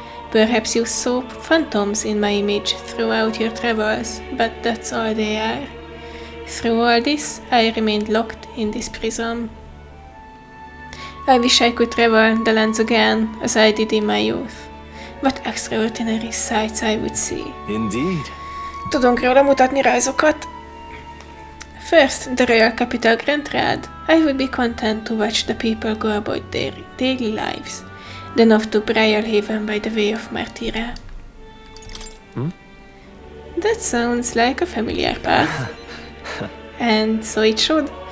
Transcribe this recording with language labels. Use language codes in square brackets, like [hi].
[en] Perhaps you saw phantoms in my image throughout your travels, but that's all they are. Through all this, I remained locked in this prison. I wish I could travel the lands again, as I did in my youth. What extraordinary sights I would see. Indeed. [hu] Tudunk róla mutatni rajzokat. [en] First, the royal capital Grand Rad. I would be content to watch the people go about their daily lives. Then off to Briarhaven by the way of Martyra. That sounds like a familiar path. And so it should.